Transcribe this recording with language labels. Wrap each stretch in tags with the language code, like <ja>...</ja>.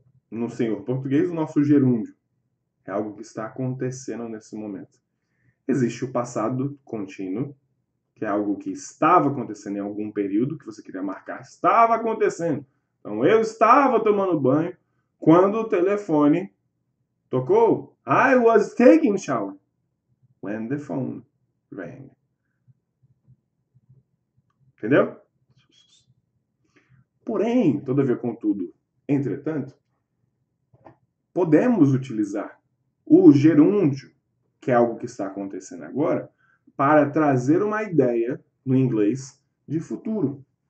<pt>No senhor português, o nosso gerúndio. É algo que está acontecendo nesse momento. Existe o passado contínuo, que é algo que estava acontecendo em algum período que você queria marcar. Estava acontecendo. Então, eu estava tomando banho quando o telefone tocou.</pt> <en>I was taking shower when the phone rang.</en> <pt>Entendeu? Porém, todavia, contudo, entretanto, podemos utilizar o gerúndio, que é algo que está acontecendo agora, para trazer uma ideia no inglês de futuro.</pt>